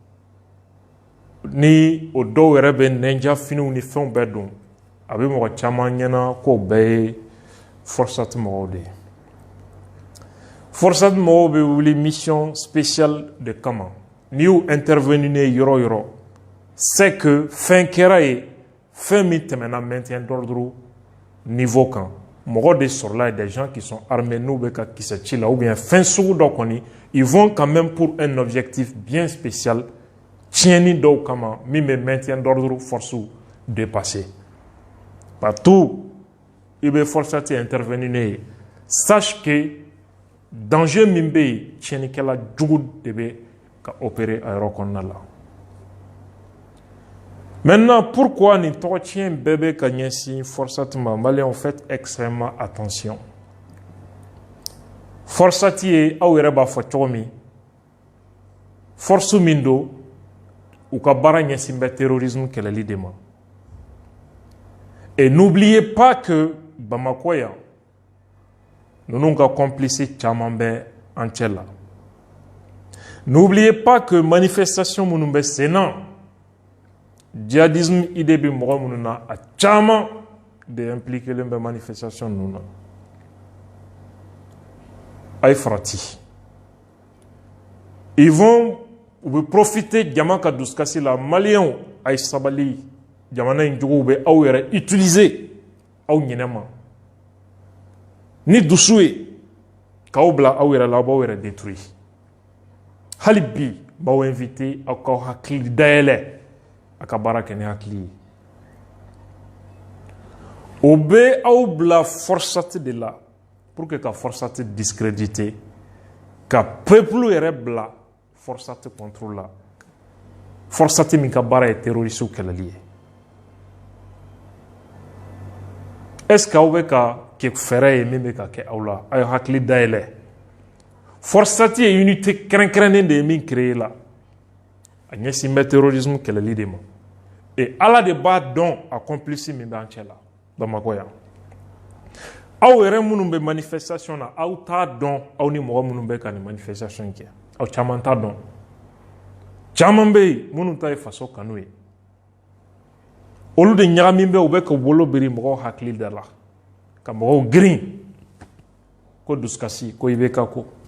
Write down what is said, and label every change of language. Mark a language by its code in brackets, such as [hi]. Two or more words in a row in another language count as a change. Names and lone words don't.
[bm] ni o dɔw yɛrɛ bɛ nɛnja finiw ni fɛnw bɛɛ don a bɛ mɔgɔ caman ɲɛna k'o bɛɛ ye Forsat mɔgɔw de ye Forsat mɔgɔw bɛ wuli [fr] mission spéciale [bm] de kama n'i y'u intervenir yɔrɔ yɔrɔ [fr] c'est que [bm] fɛn kɛra ye fɛn min tɛmɛna [fr] maintien d'ordre niveau [bm] kan mɔgɔ de sɔrɔla ye [fr] des gens qui sont armés [bm] n'u bɛ ka kisɛ ci la [fr] ou bien [bm] fɛn sugu dɔ kɔni [fr] ils vont quand même pour un objectif bien spécial [bm] tiɲɛni dɔw kama min bɛ [fr] maintien d'ordre force dépasser partout [bm] i bɛ Forsat intervenir ne ye [fr] sache que [bm] danger min bɛ yen tiɲɛnikɛla jugu de bɛ ka opérer a yɔrɔ kɔnɔna la [fr] maintenant pourquoi [bm] nin tɔgɔ tiɲɛ bɛɛ bɛ ka ɲɛsin Forsat ma [fr] Maliens faites extrêmement attention [bm] Forsat ye aw yɛrɛ b'a fɔ cogo min force min don u ka baara ɲɛsin bɛ terrorisme kɛlɛli de ma [fr] et n'oubliez pas que [bm] Bamako yan ninnu ka complice caman bɛ an cɛ la [fr] n'oubliez pas que manifestation [bm] minnu bɛ sen na [fr] djihadisme idée [bm] bɛ mɔgɔ minnu na a caman de impliqué len bɛ manifestation ninnu na a ye farati [fr] ils vont [bm] u bɛ profiter jama ka dusukasi la Maliens a ye sabali jamana in juguw bɛ aw yɛrɛ utiliser aw ɲinɛma ni dusu ye k'aw bila aw yɛrɛ la aw b'aw yɛrɛ détruire hali bi b'aw invité aw k'aw hakili dayɛlɛ a ka baara kɛ ni hakili ye o bɛ aw bila Forsat de la [fr] pour que [bm] ka Forsat discréditer ka peuple yɛrɛ bila Forsat contrôle la Forsat min ka baara ye terroriste kɛlɛli ye [fr] est-ce que [bm] aw bɛ ka kɛ fɛɛrɛ ye min bɛ ka kɛ aw la a ye hakili dayɛlɛ Forsat ye unité kɛrɛnkɛrɛnnen de ye min créé la a ɲɛsin bɛ terrorisme kɛlɛli de ma et Ala de b'a dɔn a complice min b'an cɛ la Bamako yan aw yɛrɛ minnu bɛ manifestation na aw t'a dɔn aw ni mɔgɔ minnu bɛ ka nin manifestation kɛ aw caman t'a dɔn caman bɛ yen minnu ta ye faso kanu ye olu de ɲagami bɛ u bɛ ka bolo biri mɔgɔw hakili da la ka mɔgɔw girin ko dusukasi ko IBK ko